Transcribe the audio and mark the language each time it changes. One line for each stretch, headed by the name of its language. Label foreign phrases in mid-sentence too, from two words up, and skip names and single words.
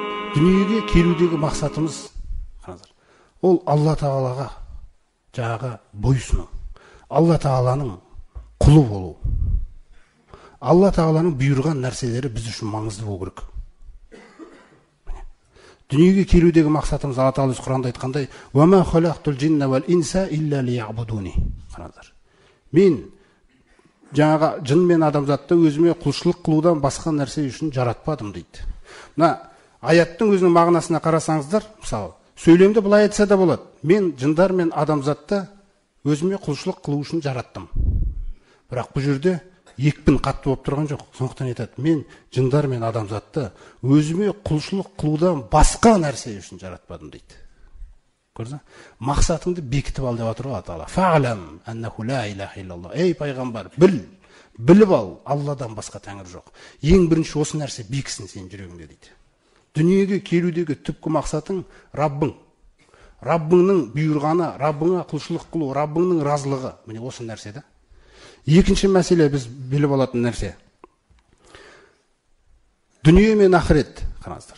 Kazakh: Дүниеге келудегі мақсатымыз ол Алла Тағалаға жаңағы бойсыну, Алла Тағаланың құлы болу. Алла Тағаланың бұйырған нәрселері біз үшін маңызды болу керек. Дүниеге келудегі мақсатымыз Алла Тағала Құранда айтқандай:
Arabic: "وما خلقت الجن والإنس إلا ليعبدون".
Kazakh: Мен жаңағы жын мен адамзатты өзіме құлшылық қылудан басқа нәрсе үшін жаратпадым дейді. Мына аяттың өзінің мағынасына қарасаңыздар, мысалы, сөйлемді былай айтса да болады: мен жындар мен адамзатты өзіме құлшылық қылу үшін жараттым. Бірақ бұл жерде екпін қатты болып тұрған жоқ. Сондықтан айтады: мен жындар мен адамзатты өзіме құлшылық қылудан басқа нәрсе үшін жаратпадым дейді. Көрдіңіз? Мақсатыңды бекітіп ал деп отыр Алла Тағала.
Arabic: فاعلم أنه لا إله إلا الله.
Kazakh: Ей пайғамбар, біліп ал, Алладан басқа тәңір жоқ. Ең бірінші осы нәрсе бекісін сенің жүрегіңде дейді. Дүниеге келудегі түпкі мақсатың Раббың. Раббыңның бұйырғаны, Раббыңа құлшылық қылу, Раббыңның разылығы. Міне осы нәрсе да. Екінші мәселе біз біліп алатын нәрсе. Дүние мен ақырет, қараңыздар.